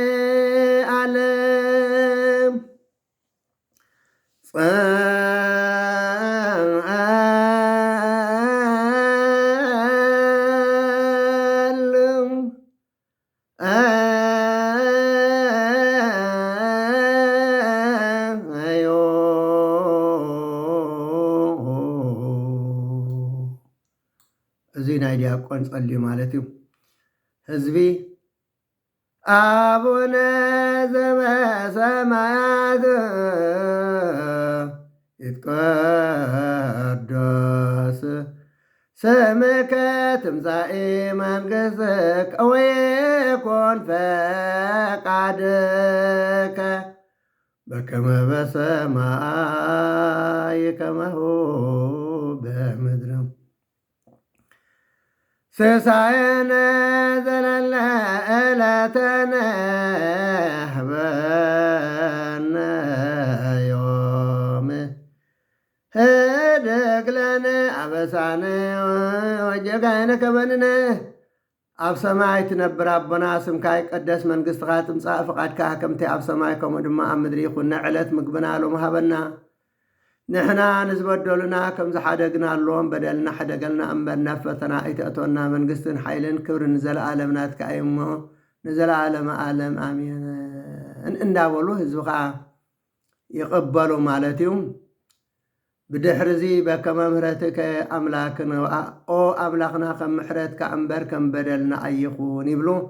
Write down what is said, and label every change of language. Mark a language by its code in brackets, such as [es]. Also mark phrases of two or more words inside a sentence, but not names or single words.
[ti] ዓለም ጸልም አዮ እዚ ናይ ዲያቆን ጸልዩ ማለት እዩ ህዝቢ [gez] አቡነ ዘበሰማያት ይትቀደስ ስምከ ትምጻእ መንግሥትከ ወይኩን ፈቃድከ በከመ በሰማይ ከማሁ በምድር ሲሳየነ ዘለለ ዕለተነ ሀበነ ዮም ህድግ ለነ አበሳነ ወጌጋየነ ከበንነ [ti] ኣብ ሰማይ ትነብር ኣቦና ስምካ ይቀደስ መንግሥትኻ ትምጻእ ፍቓድካ ከምቲ ኣብ ሰማይ ከምኡ ድማ ኣብ ምድሪ ይኹን ዕለት ምግብና ሎም ሃበና ንሕና ንዝበደሉና ከም ዝሓደግናሎም በደልና ሓደገልና እምበር ናብ ፈተና ኣይተእተወና መንግስትን ሓይልን ክብርን ዘለኣለም ናትካ እዩ እሞ ንዘለኣለመ ዓለም ኣሜን እንዳበሉ ህዝቢ ከዓ ይቕበሉ ማለት እዩ። ብድሕሪዚ [gez] በከመ ምሕረትከ ኣምላክነ [ti] ኦ ኣምላኽና ከም ምሕረትካ እምበር ከም በደልና ኣይኹን ይብሉ።